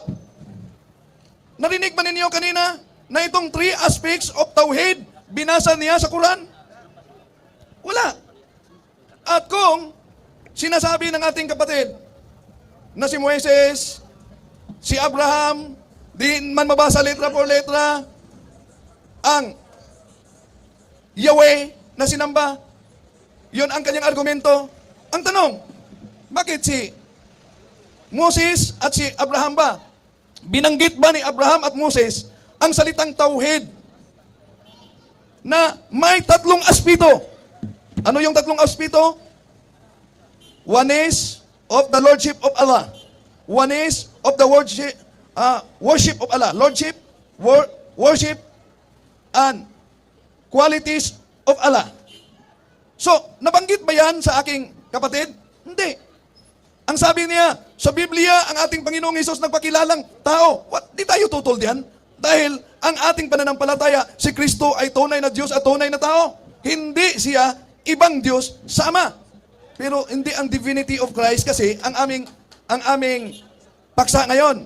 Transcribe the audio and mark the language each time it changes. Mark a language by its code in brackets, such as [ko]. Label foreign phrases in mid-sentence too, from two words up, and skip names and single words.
[tl] Narinig ba ninyo kanina na itong [en] 3 aspects of [tl] tauhid binasa niya sa Quran? Wala. At kung sinasabi ng ating kapatid na si Moises, si Abraham, di man mabasa [es] letra por letra, [tl] ang Yahweh na sinamba, yun ang kanyang argumento. Ang tanong, bakit si Moses at si Abraham ba? Binanggit ba ni Abraham at Moses ang salitang tauhid na may 3 aspeto? Ano yung 3 aspeto? [en] One is of the Lordship of Allah. One is of the worship of Allah. Lordship, worship, and qualities of Allah. [tl] So, nabanggit ba yan sa aking kapatid? Hindi. Ang sabi niya, sa Biblia, ang ating Panginoong Hesus nagpakilalang tao. Di tayo tutol diyan. Dahil ang ating pananampalataya, si Kristo ay tunay na Diyos at tunay na tao. Hindi siya ibang Diyos sa Ama. Pero hindi ang [en] divinity of Christ [tl] kasi ang aming paksa ngayon.